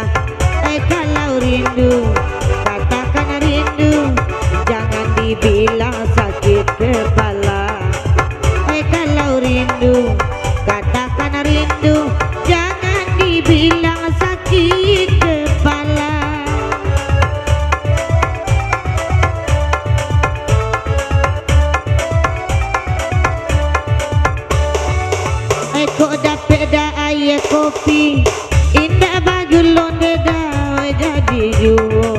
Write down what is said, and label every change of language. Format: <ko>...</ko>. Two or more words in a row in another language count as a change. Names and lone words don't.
<id>Kalau rindu, katakan rindu, jangan dibilang sakit kepala. Kalau rindu, katakan rindu, jangan dibilang sakit kepala.</id> <min>Kok dapet dah air kopi, indah bagulon dah jadi juo.</min>